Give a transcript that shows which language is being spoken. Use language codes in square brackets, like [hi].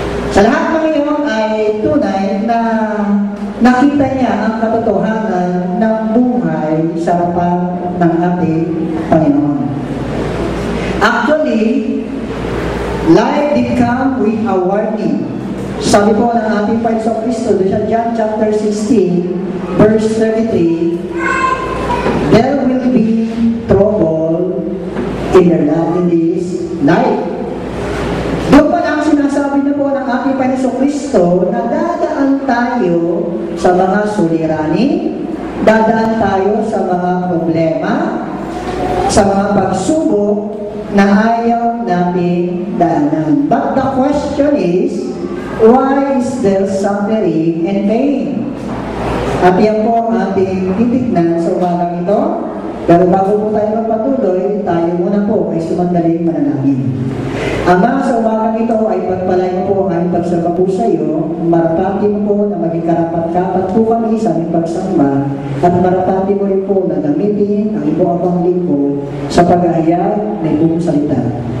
[tl] Sa lahat ng iyon ay tunay na nakita niya ang katotohanan ng buhay sa harapan ng ating Panginoon. [en] Actually, life did come with a warning. [tl] Sabi po ng ating Panginoon sa Kristo, sa John chapter 16, verse 33, [en] there will be trouble in this life. [tl] Doon pa lang sinasabi na po ng ating Panginoon sa Kristo na dadaan tayo sa mga suliranin, dadaan tayo sa mga problema, sa mga pagsubok na ayaw natin daanan. [en] But the question is, why is there suffering and pain? [tl] At yan po ang ating titignan sa umagang ito. Pero bago po tayo magpatuloy, tayo muna po ay sumandaling manalangin. Ama, sa umagang ito ay pagpalain po ang aming pagsamba po sa iyo. Marapati mo po na maging karapat-kapat po kami sa aming pagsamba at marapati mo rin po na gamitin ang iyong abang lingkod sa pag-ahayag ng iyong salita.